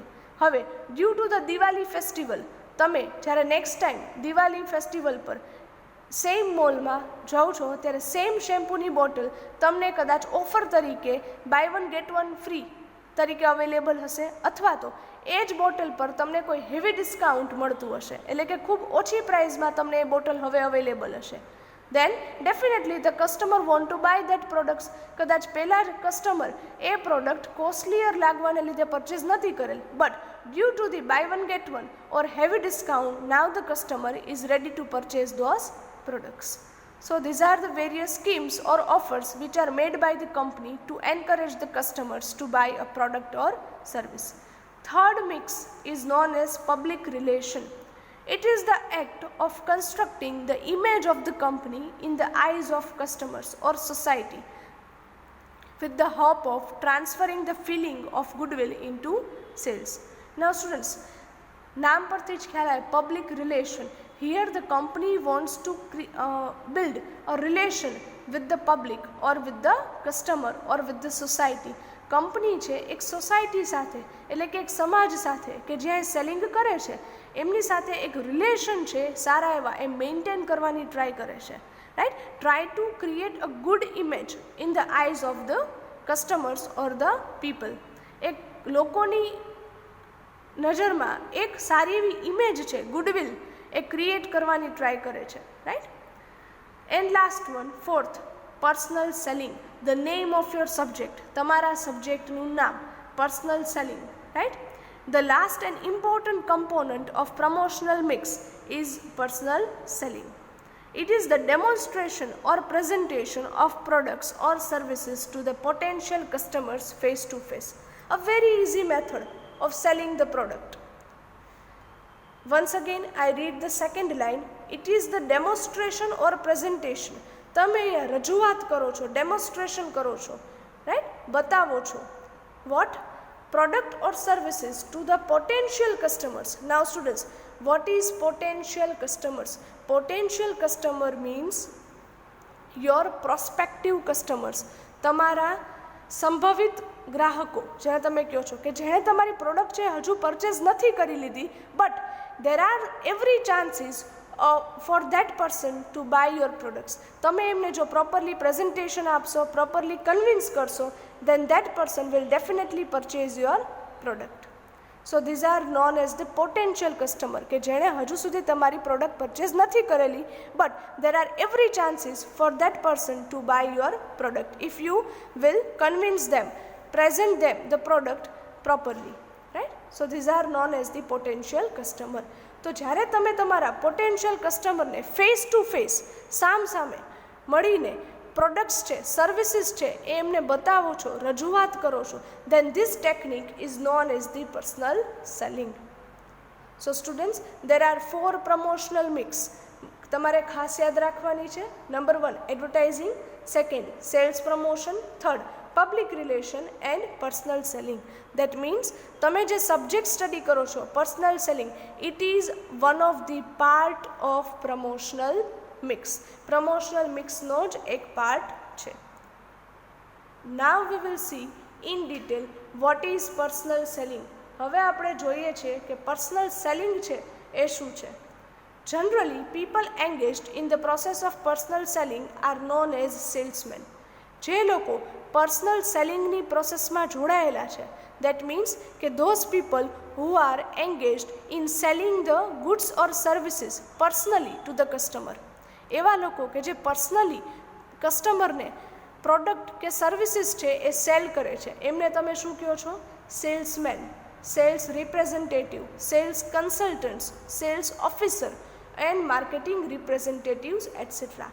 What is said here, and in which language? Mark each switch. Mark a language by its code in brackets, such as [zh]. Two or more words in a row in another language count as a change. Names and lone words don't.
[gu] હવે [en] due to the Diwali festival [gu] તમે જ્યારે [en] next time Diwali festival [gu] પર સેમ મોલમાં જાઓ છો ત્યારે સેમ શેમ્પૂની બોટલ તમને કદાચ ઓફર તરીકે [en] buy 1 get 1 free [gu] તરીકે અવેલેબલ હશે, અથવા તો એ જ બોટલ પર તમને કોઈ [en] heavy discount [gu] મળતું હશે, એટલે કે ખૂબ ઓછી પ્રાઇઝમાં તમને એ બોટલ હવે અવેલેબલ હશે. [en] then definitely the customer want to buy that products. [gu] કદાચ પહેલાં જ કસ્ટમર એ પ્રોડક્ટ કોસ્ટલીયર લાગવાને લીધે પરચેઝ નથી કરેલ, [en] બટ due to the buy 1 get 1 or heavy discount, now the customer is ready to purchase those products. So these are the various schemes or offers which are made by the company to encourage the customers to buy a product or service. Third mix is known as public relation. It is the act of constructing the image of the company in the eyes of customers or society with the hope of transferring the feeling of goodwill into sales. Now students, [gu] નામ પરથી જ ખ્યાલ આવે [en] public relation. Here the company wants to build a relation with the public or with the customer or with the society. [gu] કંપની છે એક સોસાયટી સાથે એટલે કે એક સમાજ સાથે કે જ્યાં સેલિંગ કરે છે એમની સાથે એક રિલેશન છે સારા એવા એ મેન્ટેન કરવાની ટ્રાય કરે છે, રાઈટ. [en] try to create a good image in the eyes of the customers or the people. [gu] એક લોકોની નજરમાં એક સારી એવી ઇમેજ છે, ગુડવિલ એ ક્રિએટ કરવાની ટ્રાય કરે છે, રાઈટ. [en] and last one, fourth, personal selling. the name of your subject, [gu] તમારા સબ્જેક્ટનું નામ, [en] personal selling, right. the last and important component of promotional mix is personal selling. It is the demonstration or presentation of products or services to the potential customers face to face. A very easy method of selling the product. Once again I read the second line. It is the demonstration or presentation. [gu] તમે રજૂઆત કરો છો, ડેમોન્સ્ટ્રેશન કરો છો, રાઈટ, બતાવો છો. [en] What? Product or services to the potential customers. Now students, what is potential customers? Potential customer means your prospective customers. [gu] તમારા સંભવિત ગ્રાહકો જેને તમે કહો છો કે જેણે તમારી પ્રોડક્ટ છે હજુ પરચેઝ નથી કરી લીધી, બટ [en] there are every chances for that person to buy your products. [gu] તમે એમને જો [en] properly presentation [gu] આપશો, [en] properly convince [gu] કરશો, [en] then that person will definitely purchase your product. So these are known as the potential customer [gu] કે જેણે હજુ સુધી તમારી પ્રોડક્ટ પરચેઝ નથી કરેલી, [en] but there are every chances for that person to buy your product if you will convince them, present them the product properly, right? So these are known as the potential customer. [gu] તો જ્યારે તમે તમારા પોટેન્શિયલ કસ્ટમરને [en] face to face, [gu] સામ સામે મળીને પ્રોડક્ટ્સ છે, સર્વિસીસ છે એ એમને બતાવો છો, રજૂઆત કરો છો, [en] then this technique is known as the personal selling. So students, there are 4 promotional mix. [gu] તમારે ખાસ યાદ રાખવાની છે. [en] number 1 advertising, second sales promotion, third public relation and personal selling. that means [gu] તમે જે સબ્જેક્ટ સ્ટડી કરો છો [en] personal selling, it is one of the part of promotional mix. [gu] પ્રમોશનલ મિક્સનો જ એક પાર્ટ છે. [en] now we will see in detail what is personal selling. [gu] હવે આપણે જોઈએ છીએ કે [en] personal selling [gu] છે એ શું છે. [en] Generally, people engaged in the process of personal selling are known as salesmen. [gu] જે લોકો પર્સનલ સેલિંગની પ્રોસેસમાં જોડાયેલા છે, [en] that means કે those people who are engaged in selling the goods or services personally to the customer. [gu] એવા લોકો કે જે પર્સનલી કસ્ટમરને પ્રોડક્ટ કે સર્વિસીસ છે એ સેલ કરે છે, એમને તમે શું કહો છો? [en] salesman, sales representative, sales consultants, sales officer and marketing representatives etcetera.